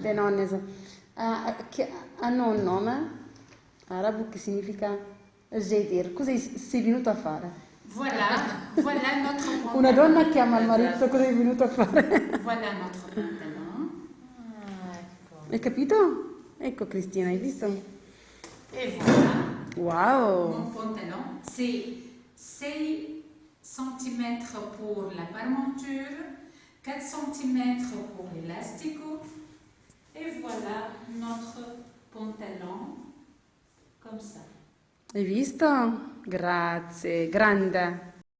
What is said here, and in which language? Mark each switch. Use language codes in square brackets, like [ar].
[it] Le nonne che hanno un nome arabo che significa Jedir. Cosa sei venuto a fare? [fr] Voilà, voilà notre pantalon. [it] Una donna chiama il marito, cosa è venuto a fare? [fr] Voilà notre pantalon. [it] Ah, ecco. Hai capito? Ecco Cristina, hai visto? [fr] Et voilà, Wow! mon pantalon, 6 cm pour la parmenture, 4 cm pour l'élastico. Et voilà notre pantalon comme ça. [it] Hai visto? Grazie, grande.